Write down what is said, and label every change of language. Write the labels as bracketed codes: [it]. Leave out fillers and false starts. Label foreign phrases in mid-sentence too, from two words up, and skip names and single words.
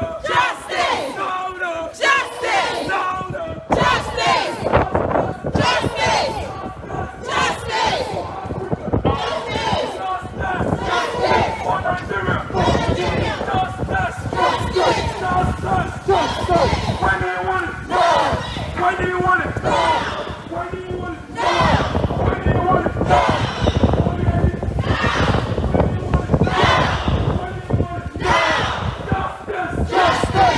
[en] Justice. Louder! Justice. Louder! Justice. Justice. Justice. Justice. Justice. For Nigeria! Nigeria. Justice! Justice. Justice! Justice. When do you want it? Now. When do you want it? Now. When do you want it? Now. When do you want it? Justice! Justice.